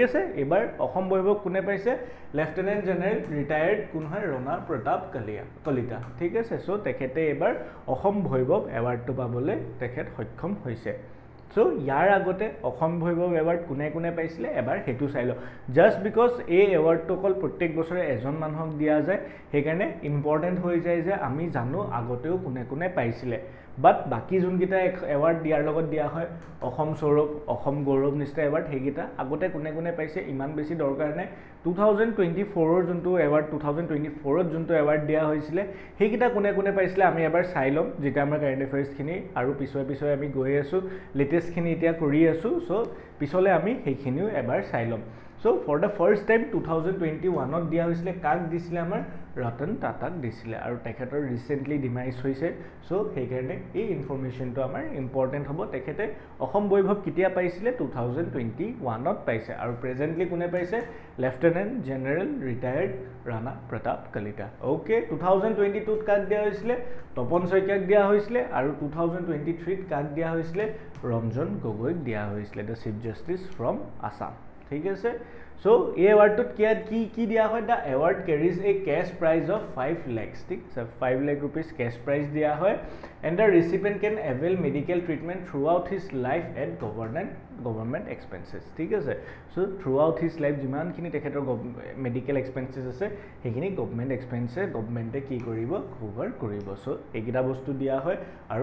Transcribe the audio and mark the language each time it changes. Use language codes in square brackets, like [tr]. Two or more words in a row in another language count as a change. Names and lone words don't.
[as] আছে এবাৰ অসম বৈভৱ কোনে পাইছে [en] Lieutenant General Retired [as] কোন হয় ৰনা প্ৰতাপ কলিতা ঠিক আছে সো তেখেতে এবাৰ অসম বৈভৱ এৱাৰ্ডটো পাবলৈ তেখেত সক্ষম হৈছে So ইয়াৰ আগতে অসম বৈভৱ এৱাৰ্ড কোনে পাইছিলে এবাৰ হেতু চাইলো [en] just because [as] এই এৱাৰ্ডটো কল প্ৰত্যেক বছৰে এজন মানুহক দিয়া যায় হেকাৰণে ইম্পৰ্টেন্ট হৈ যায় যে আমি জানো আগতেও কোনে পাইছিলে বাট বাকি যোনকিটা এৱাৰ্ড দিয়াৰ লগত দিয়া হয় অসম সৌৰভ অসম গৌৰৱ নিষ্টা এৱাৰ্ড হেগিটা আগতে কোনে পাইছে ইমান বেছি দৰকাৰ নাই 2024 ৰ যোনটো এৱাৰ্ড 2024 ত যোনটো এৱাৰ্ড দিয়া হৈছিলে হেগিটা কোনে পাইছিলে আমি এবাৰ চাই লম যেটা আমাৰ [en] current affairs [as] খিনি আৰু পিছয় আমি গৈ আছো লেটেস্ট খিনি এতিয়া কৰি আছো সো পিছলে আমি হেখিনিও এবাৰ চাই লম [en] So for the first time [as] 2021 ত দিয়া হৈছিলে কাক দিছিলে আমাৰ ৰতন টাটাক দিছিলে আৰু তেখেতৰ [en] recently demise [as] হৈছে সো হেকাৰণে এই ইনফৰমেশনটো আমাৰ ইম্পৰ্টেন্ট হ'ব তেখেতে অসম বৈভৱ কিতিয়া পাইছিলে 2021 ত পাইছে আৰু প্ৰেজেন্টলি কোনে পাইছে [en] Lieutenant General Retired [as] ৰাণা প্ৰতাপ কলিতা ওকে 2022 ত কাক দিয়া হৈছিলে তপন শইকীয়াক দিয়া হৈছিলে আৰু 2023 ত কাক দিয়া হৈছিলে ৰঞ্জন গগৈক দিয়া হৈছিলে [en] the chief justice from Assam [as] ঠিক আছে সো এই এৱাৰ্ডটোত কি দিয়া হয় [en] the award carries a cash prize of 5 lakhs [as] ঠিক আছে [en] 5 lakh rupees cash prize [as] দিয়া হয় [en] and the recipient can avail medical treatment throughout his life at government expenses [as] ঠিক আছে সো [en] throughout his life [as] যিমানখিনি তেখেতৰ [en] medical expenses [as] আছে হেখিনি [en] government expense [as] গভৰ্নমেন্টে কি কৰিব কভাৰ কৰিব সো একিটা বস্তু দিয়া হয় আৰু